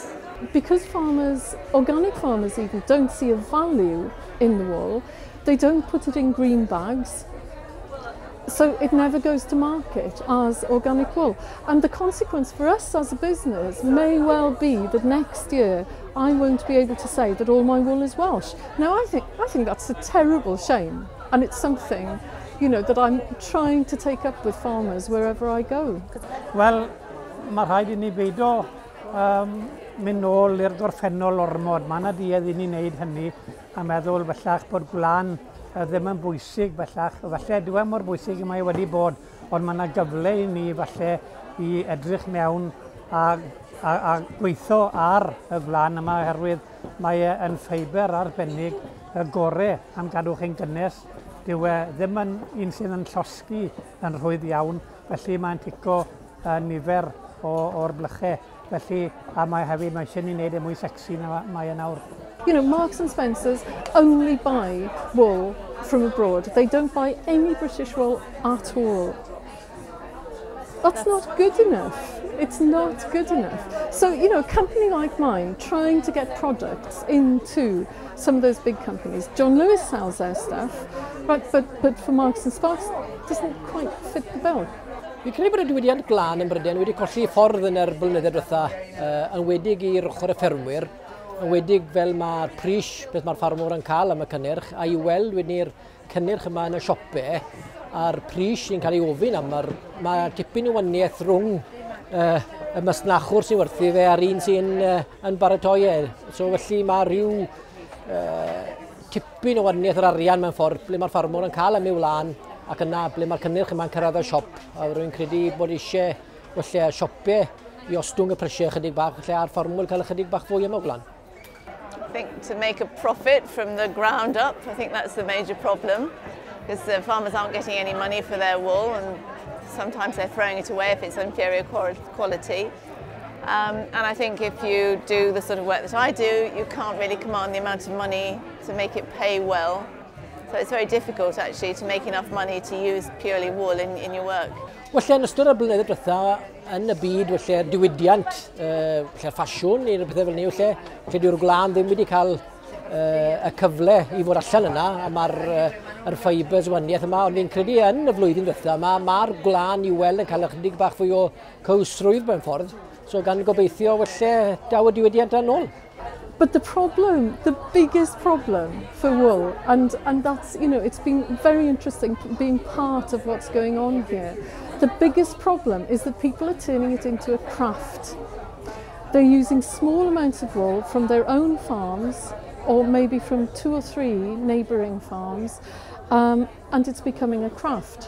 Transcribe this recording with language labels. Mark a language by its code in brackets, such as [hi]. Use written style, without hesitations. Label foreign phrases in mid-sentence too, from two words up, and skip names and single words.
[en] Because farmers, organic farmers even, don't see a value in the wool, they don't put it in green bags, so it never goes to market as organic wool. And the consequence for us as a business may well be that next year I won't be able to say that all my wool is Welsh. Now I think that's a terrible shame, and it's something, you know, that I'm trying to take up with farmers wherever I go. [cy] Wel, mae rhaid I ni beido mynd nôl i'r gorffennol ormod. Mae yna duedd I ni wneud hynny a meddwl bellach bod gwlan ddim yn bwysig bellach. Falle dwi mor bwysig I mae wedi bod, ond mae yna gyfle I ni falle I edrych mewn a gweithio ar y gwlan yma oherwydd mae yn ffeiber arbennig y gorau am gadw chi'n gynnes. Dyw ddim yn un sydd yn llosgi yn rhwydd iawn, felly mae'n tico nifer o'r blychau. Felly, a mae hefyd, mae eisiau ni wneud mwy sexy na mae nawr. [en] You know, Marks and Spencer's only buy wool from abroad. They don't buy any British wool at all. That's not good enough. It's not good enough. So, you know, a company like mine trying to get products into some of those big companies. John Lewis sells their stuff, but for Marks and Spencer doesn't quite fit the bill. [cy] Fi'n credu bod y diwydiant glân yn Bryden wedi colli ffordd yn yr blynyddoedd diwetha, yn wedig i'r ochr y ffermwyr, yn wedig fel mae'r pris beth mae'r ffarmwr yn cael am y cynnyrch, a I weld wedyn cynnyrch yma yn y siopau, a'r pris sy'n cael ei ofyn am, mae tipyn o waniaeth rhwng y masnachwr sy'n werthu fe a'r un sy'n baratoi e. So felly mae rhyw tipyn o waniaeth yr arian mewn ffordd ble mae'r ffarmwr yn cael am ei wlan ac yna ble mae'r cynnyrch yma'n cyrraedd y siop. A rwy'n credu bod eisiau felly siopau I ostwng y prisiau chydig bach, felly a'r ffarmwr cael ychydig bach fwy am y wlan. [en] I think to make a profit from the ground up, I think that's the major problem. Because the farmers aren't getting any money for their wool, and sometimes they're throwing it away if it's inferior quality. And I think if you do the sort of work that I do, you can't really command the amount of money to make it pay well. So it's very difficult actually to make enough money to use purely wool in your work. [cy] Felly yn ystod y blynyddoedd diwetha yn y byd, felly'r diwydiant, felly'r ffasiwn neu rhywbeth fel ni, felly dyw'r gwlan ddim wedi cael y cyfle I fod allan yna, a mae'r fibres waniaeth yma, ond fi'n credu yn y flwyddyn diwetha, mae'r gwlan I weld yn cael ychydig bach fwy o cywsrwydd mewn ffordd, so gan gobeithio felly daw y diwydiant yn ôl. [en] But the problem, the biggest problem for wool, and that's, you know, it's been very interesting being part of what's going on here. The biggest problem is that people are turning it into a craft. They're using small amounts of wool from their own farms, or maybe from 2 or 3 neighbouring farms, and it's becoming a craft.